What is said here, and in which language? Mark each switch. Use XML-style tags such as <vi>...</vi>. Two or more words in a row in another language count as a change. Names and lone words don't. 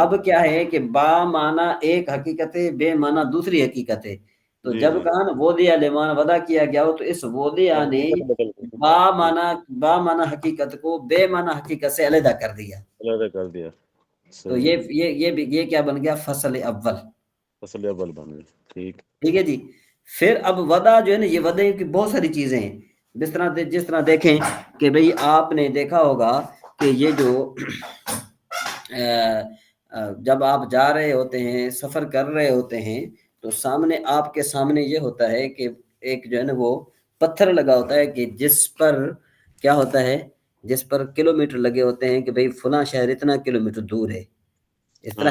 <ur>اب کیا ہے کہ با معنی ایک حقیقت ہے، بے معنی دوسری حقیقت ہے۔ تو جی جب جی، کہا نا</ur> <ar>وضع لمعنی</ar> <ur>وضع کیا گیا ہو تو اس وضع نے حقیقت بدل گئی۔ با معنی حقیقت کو بے معنی حقیقت سے علیحدہ کر دیا۔ علیحدہ کر دیا، تو صحیح۔ یہ کیا بن گیا؟ فصل اول۔ فصل اول بن گئی، ٹھیک۔ ٹھیک ہے جی۔ پھر اب وضع جو ہے نا، یہ وضع کی بہت ساری چیزیں ہیں، جس طرح دیکھیں کہ بھئی آپ نے دیکھا ہوگا کہ یہ جو جب آپ جا رہے ہوتے ہیں، سفر کر رہے ہوتے ہیں تو سامنے، آپ کے سامنے یہ ہوتا ہے کہ ایک جو ہے نا وہ پتھر لگا ہوتا ہے کہ جس پر کیا ہوتا ہے، جس پر کلومیٹر لگے ہوتے ہیں کہ بھئی فلاں شہر اتنا کلومیٹر دور ہے، اس طرح</ur>